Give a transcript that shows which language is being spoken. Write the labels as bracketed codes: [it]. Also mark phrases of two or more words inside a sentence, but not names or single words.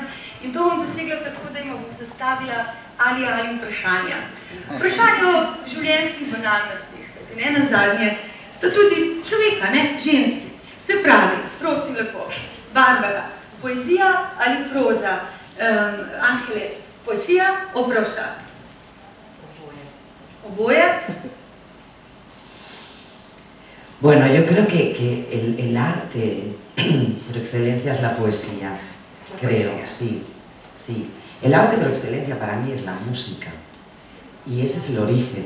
[sl] In to bom dosegla tako, da jim bom zastavila ali vprašanja. Vprašanje o življenjskih banalnostih, ne nazadnje, sta tudi človeka, ne, ženski. Se pravi, prosim lepo, Barbara, poezija ali proza? [es] Angeles, poesía o prosa? [sl] ¿Oboe? [es] Bueno, yo creo que el arte por excelencia es la poesía, creo, sí. El arte por excelencia para mí es la música y ese es el origen.